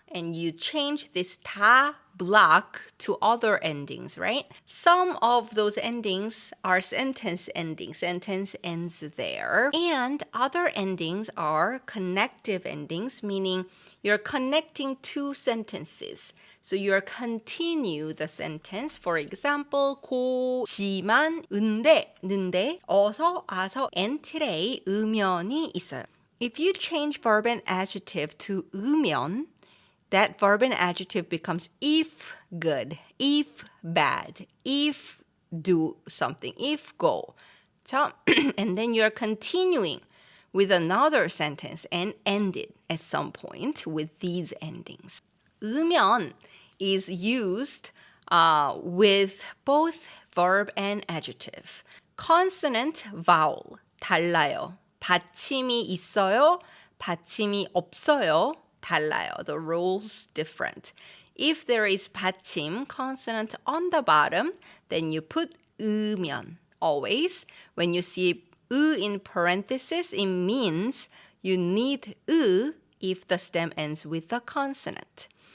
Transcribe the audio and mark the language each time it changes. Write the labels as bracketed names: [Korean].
[English] And you change this 다 block to other endings, right? Some of those endings are sentence endings. Sentence ends there. And other endings are connective endings, meaning you're connecting two sentences. So you're continue the sentence. For example, 고지만 는데 어서 아서 and today 으면이 있어요. If you change verb and adjective to 으면, that verb and adjective becomes if good, if bad, if do something, if go. And then you're continuing with another sentence and end it at some point with these endings. 으면 is used with both verb and adjective. Consonant, vowel, [Korean] 달라요. 받침이 있어요, 받침이 없어요, 달라요. [English] The rules different. If there is 받침, consonant on the bottom, then you put 으면. Always. When you see 으 in parenthesis, it means you need 으 if the stem ends with a consonant.